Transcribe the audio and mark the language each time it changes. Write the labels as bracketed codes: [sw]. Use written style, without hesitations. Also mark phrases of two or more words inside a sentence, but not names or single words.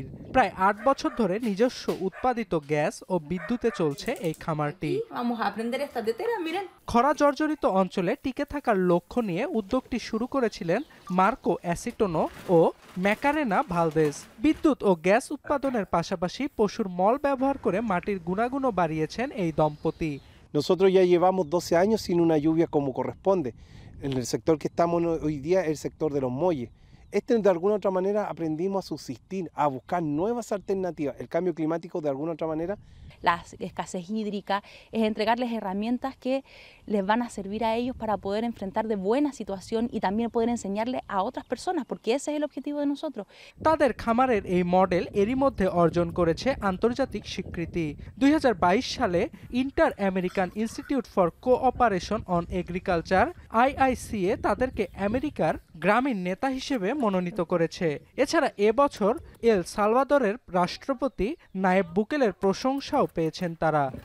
[bn] প্রায় ৮ বছর ধরে নিজস্ব উৎপাদিত গ্যাস ও বিদ্যুতে চলছে এই খামারটি। খরা জর্জরিত অঞ্চলে টিকে থাকার লক্ষ্য নিয়ে উদ্যোগটি শুরু করেছিলেন মার্কো অ্যাসিটোনো ও ম্যাকারেনা ভালদেজ। বিদ্যুৎ ও গ্যাস উৎপাদনের পাশাপাশি পশুর মল ব্যবহার করে মাটির গুণাগুণও বাড়িয়েছেন এই দম্পতি। [es] Nosotros ya llevamos 12 años sin una lluvia como corresponde. En el sector que estamos hoy día es el sector de los muelles. De alguna otra manera aprendimos a subsistir, a buscar nuevas alternativas. El cambio climático de alguna otra manera. La escasez hídrica es entregarles herramientas que les van a servir a ellos para poder enfrentar de buena situación y también poder enseñarle a otras personas, porque ese es el objetivo de nosotros. [bn] তাদের খামারের এই মডেল এরই মধ্যে অর্জন করেছে আন্তর্জাতিক স্বীকৃতি। 2022 সালে ইন্টার আমেরিকান ইনস্টিটিউট ফর কোঅপারেশন অন এগ্রিকালচার IICA তাদেরকে আমেরিকার গ্রামীণ নেতা হিসেবে মনোনীত করেছে। এছাড়া এবছর এল সালভাদরের রাষ্ট্রপতি নায়েব বুকেলের প্রশংসাও পেয়েছেন তারা।